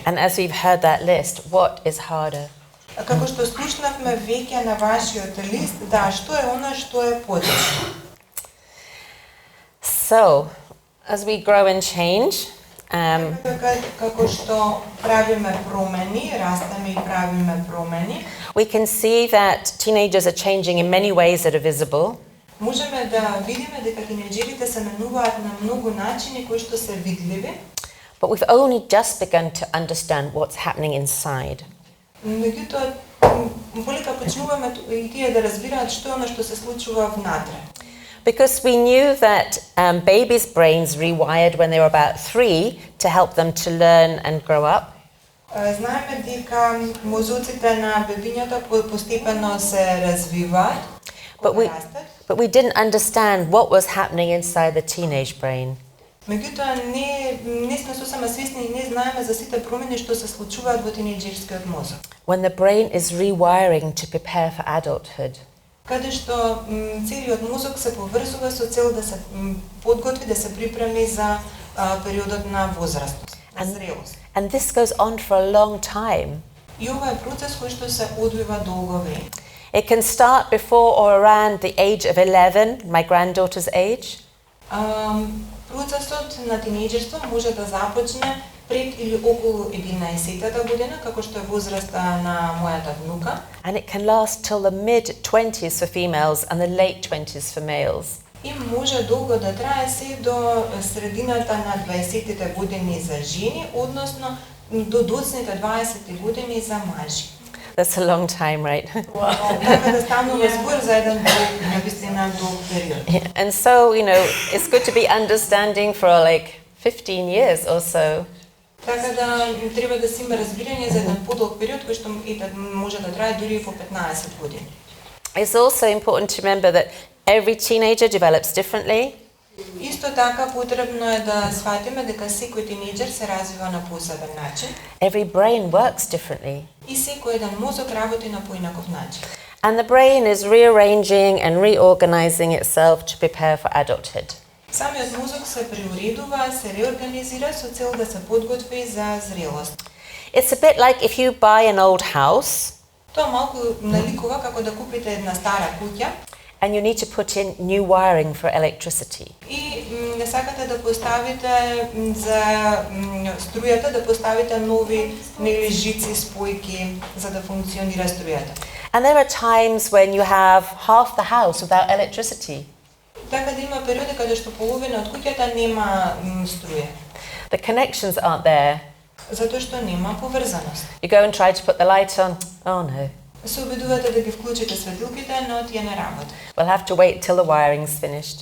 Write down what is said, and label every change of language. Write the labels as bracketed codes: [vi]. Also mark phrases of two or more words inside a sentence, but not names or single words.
[en] And as we've heard that list, what is harder? [mk] Како што слушнавме веќе на вашиот лист, да, што е она што е потешно? [en] So, as we grow and change, [mk] Како што правиме промени, растеме и правиме промени, [en] we can see that teenagers are changing in many ways that are visible. [mk] можеме да видиме дека тинеџерите се менуваат на многу начини кои што се видливи. [en] But we've only just begun to understand what's happening inside. [mk] Меѓутоа, полека почнуваме и тие да разбираат што е она што се случува внатре. [en] Because we knew that babies' brains rewired when they were about 3 to help them to learn and grow up. [mk] Знаеме дека мозоците на бебињата постепено се развиваат, растат. [en] But we didn't understand what was happening inside the teenage brain. [mk] Меѓутоа не сме сосема свесни и не знаеме за сите промени што се случуваат во тинеџерскиот мозок. [en] When the brain is rewiring to prepare for adulthood. [mk] Каде што целиот мозок се поврзува со цел да се подготви, да се припреми за периодот на возраст, на зрелост. [en] And this goes on for a long time. [mk] И ова е процес кој што се одвива долго време. [en] It can start before or around the age of 11, my granddaughter's age. [mk] Процесот на тинејџерство може да започне пред или околу 11-та година, како што е возраста на мојата внука. [en] And it can last till the mid-20s for females and the late 20s for males. [mk] И може долго да трае се до средината на 20-тите години за жени, односно до доцните 20-ти години за мажи. [en] That's a long time, right? [mk] Така да станува збор за еден долг, навистина долг период. [en] And so, you know, it's good to be understanding for like 15 years or so. [mk] Така да треба да си има разбирање за еден подолг период кој што може да трае дури и по 15 години. [en] It's also important to remember that every teenager develops differently. [mk] Исто така потребно е да сватиме дека секој тинејџер се развива на посебен начин. [en] Every brain works differently. [mk] И секој еден мозок работи на поинаков начин. [en] And the brain is rearranging and reorganizing itself to prepare for adulthood. [mk] Самиот мозок се преуредува, се реорганизира со цел да се подготви за зрелост. [en] It's a bit like if you buy an old house [mk] Тоа малку наликува како да купите една стара куќа [en] and you need to put in new wiring for electricity. [mk] и не сакате да поставите за струјата, да поставите нови жици, спојки за да функционира струјата. [en] And there are times when you have half the house without electricity. [mk] Така да има периоди каде што половина од куќата нема струја, [en] The connections aren't there. [mk] затоа што нема поврзаност. [en] You go and try to put the light on. Oh no. [mk] Се обидувате да ги вклучите светилките, но тие не работат. [en] We'll have to wait till the wiring's finished.